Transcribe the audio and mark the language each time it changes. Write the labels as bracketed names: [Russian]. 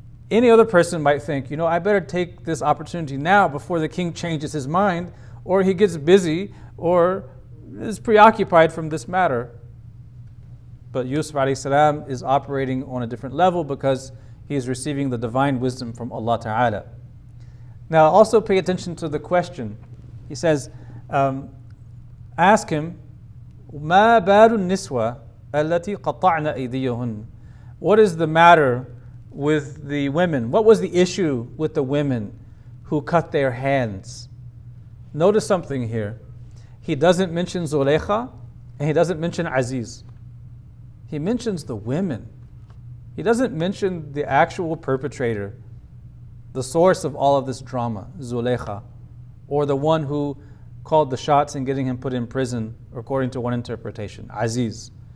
[English] Any other person might think, I better take this opportunity now before the king changes his mind, or he gets busy, or is preoccupied from this matter. But Yusuf ﷺ is operating on a different level because he is receiving the divine wisdom from Allah Ta'ala. Now also pay attention to the question. He says, ask him, [Arabic] مَا بَالُ النِّسْوَةِ الَّتِي قَطَعْنَ أَيْدِيَهُنَّ. [English] What is the matter with the women? What was the issue with the women who cut their hands? Notice something here. He doesn't mention Zulaykha and he doesn't mention Aziz. He mentions the women. He doesn't mention the actual perpetrator, the source of all of this drama, Zulaykha, or the one who called the shots in getting him put in prison, according to one interpretation, Aziz.